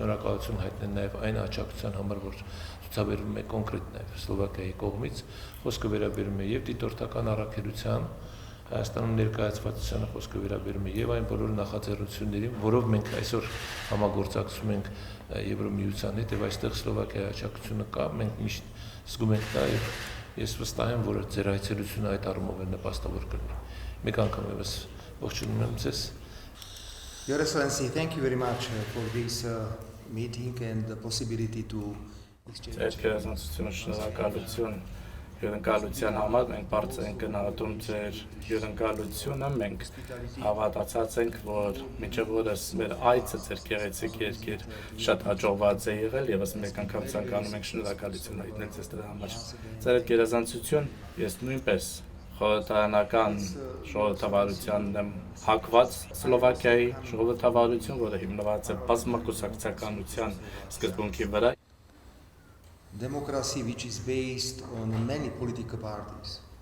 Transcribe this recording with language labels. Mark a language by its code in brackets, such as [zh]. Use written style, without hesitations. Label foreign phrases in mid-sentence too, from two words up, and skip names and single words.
[hy] շնորհակալություն հայտնել նաեւ այն աջակցության համար, որ ցուցաբերվում է կոնկրետ նաեւ Սլովակիայի կողմից։ Խոսքը վերաբերում է եւ դիտորդական առաքելության Հայաստանում ներկայացվածությանը, խոսքը վերաբերում է եւ այն բոլոր նախաձեռնություններին, որով մենք այսօր համագործակցում ենք Եվրոմիության հետ եւ այստեղ Սլովակիայի աջակցությունը կա, մենք միշտ զգում ենք դա եւ ես վստահ եմ, որ ձեր այցելությունը այդ առումով է նպաստավոր կլինի։ Մեկ անգամ եւս ողջունում եմ ձեզ։ [en] Your Excellency, thank you very much for this meeting and the possibility to exchange. [hy] Հյուրընկալության համար մենք բարձր ենք գնահատում ձեր հյուրընկալությունը, մենք հավատացած ենք, որ մինչև օրս մեր այցը ձեր գեղեցիկ երկիր շատ հաջողված է եղել եւ մեկ անգամ ցանկանում ենք շնորհակալություն հայտնել ձեզ դրա համար։ Ձեր գերազանցություն ես նույնպես խորհրդարանական ժողովրդավարությանն եմ հակված Սլովակիայի ժողովրդավարություն, որը հիմնված է բազմակուսակցականության սկզբունքի վրա [en] democracy which is based on many political parties.